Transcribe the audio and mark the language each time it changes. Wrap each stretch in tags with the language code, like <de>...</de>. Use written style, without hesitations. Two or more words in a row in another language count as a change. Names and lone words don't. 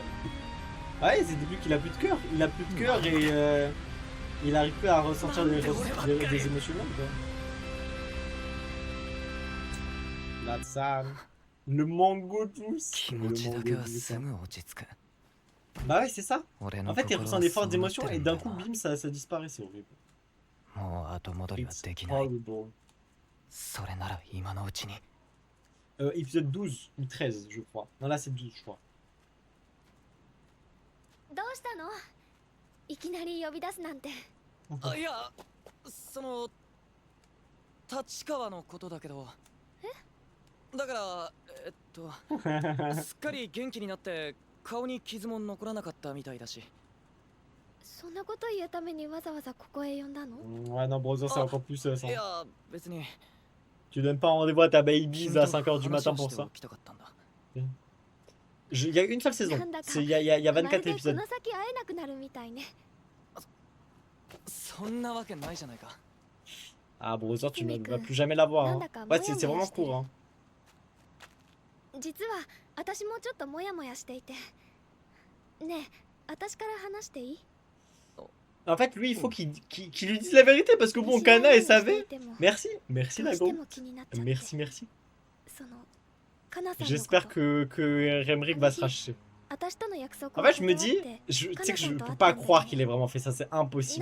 <fr>Ouais, c'est depuis qu'il a plus de cœur. Il a plus de cœur et il arrive plus à ressentir des émotions humaines, quoi. Là, ça. Le mango douce.</fr> <ja>気持ちだけはすぐ落ち着く。</ja> <fr>Bah ouais, c'est ça.</fr> <ja>俺の</ja> <fr>En fait, il</fr> <ja>心</ja> <fr>ressent</fr> <ja>は</ja> <fr>des fortes</fr> <ja>そうなって</ja> <fr>émotions</fr> <ja>る</ja> <fr>et</fr> <ja>んだ</ja> <fr>d'un</fr> <ja>よ</ja> <fr>coup, bim, ça disparaît, c'est horrible.</fr> <ja>もう後戻りは</ja> <en>It's</en> <ja>できない。</ja> <en>horrible.</en> <ja>それなら今のうちに。</ja> <fr>Épisode 12 ou 13, je crois. Non, là, c'est 12, je crois.</fr> <ja>どうしたのいきなり呼び出すなんてあ、いや、その立川のことだけど。だからすっかり元気になって顔に傷も残らなかったみたいだし。そんなこと言うためにわざわざここへ呼んだの</ja> <fr>Ouais, non, Brother, c'est encore plus ça.</fr> <ja>いや、別に。</ja> <fr>Tu donnes pas rendez-vous à ta baby à 5h du matin pour ça. Il y a une seule saison. Il y a 24 épisodes.</fr> <ja>この先会えなくなるみたいね。そんなわけないじゃないか。</ja> <fr>Ah, Brother, tu ne vas plus jamais la voir. Hein. Ouais, c'est vraiment court. Hein.</fr> <ja>実は私もちょっとモヤモヤしていて。ねえ、私から話していい</ja> <fr>En fait, lui, il faut qu'il lui dise la vérité parce que bon, Kana, elle savait. Merci, merci la go. Merci, merci. J'espère que Remrick va se racheter. En fait, je me dis, tu sais que je peux pas croire qu'il ait vraiment fait ça, c'est impossible.</fr>